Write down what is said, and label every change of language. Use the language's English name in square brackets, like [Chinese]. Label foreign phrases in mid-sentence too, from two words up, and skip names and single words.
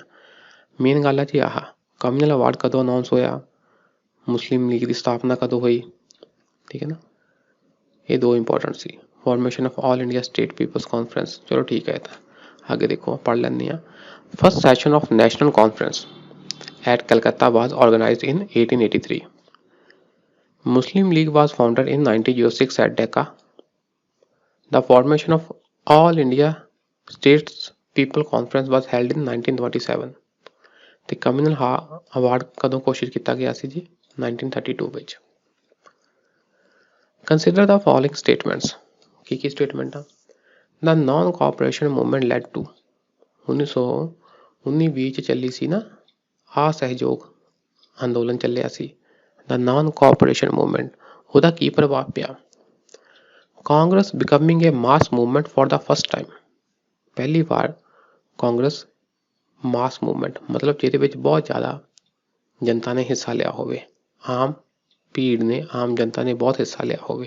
[Punjabi] ਮੇਨ ਗੱਲ ਹੈ ਜੀ ਆਹ, [English] communal award [Punjabi] ਕਦੋਂ ਅਨਾਊਂਸ ਹੋਇਆ, ਮੁਸਲਿਮ ਲੀਗ ਦੀ ਸਥਾਪਨਾ ਕਦੋਂ ਹੋਈ, ਠੀਕ ਹੈ ਨਾ। ਇਹ ਦੋ ਇੰਪੋਰਟੈਂਟ ਸੀ। [English] formation of All India State Peoples Conference, [Punjabi] ਚਲੋ ਠੀਕ ਹੈ। ਤਾਂ ਅੱਗੇ ਦੇਖੋ, ਪੜ੍ਹ ਲੈਂਦੇ ਹਾਂ। [English] first session of National Conference at Calcutta was organized in 1883. Muslim League was founded in 1906 at Dhaka. The formation of All India States People Conference was held in 1927. [Punjabi] ਤੇ [English] communal award [Punjabi] ਕਦੋਂ ਘੋਸ਼ਿਤ ਕੀਤਾ ਗਿਆ ਸੀ ਜੀ? 1932 ਵਿੱਚ। [English] Consider the following statements. [Punjabi] ਕੀ ਸਟੇਟਮੈਂਟ ਆ? [English] The non-cooperation movement led to [Punjabi] 1919-20 ਚ ਚੱਲੀ ਸੀ ਨਾ, ਅਸਹਿਯੋਗ ਅੰਦੋਲਨ ਚੱਲਿਆ ਸੀ, [English] the non cooperation movement, [Punjabi] ਉਹਦਾ ਕੀ ਪ੍ਰਭਾਵ ਪਿਆ? ਕਾਂਗਰਸ [English] becoming a mass movement for the first time, [Punjabi] ਪਹਿਲੀ ਵਾਰ ਕਾਂਗਰਸ [English] mass movement, [Punjabi] ਮਤਲਬ ਜਿਹਦੇ ਵਿੱਚ ਬਹੁਤ ਜ਼ਿਆਦਾ ਜਨਤਾ ਨੇ ਹਿੱਸਾ ਲਿਆ ਹੋਵੇ, ਆਮ ਭੀੜ ਨੇ, ਆਮ ਜਨਤਾ ਨੇ ਬਹੁਤ ਹਿੱਸਾ ਲਿਆ ਹੋਵੇ।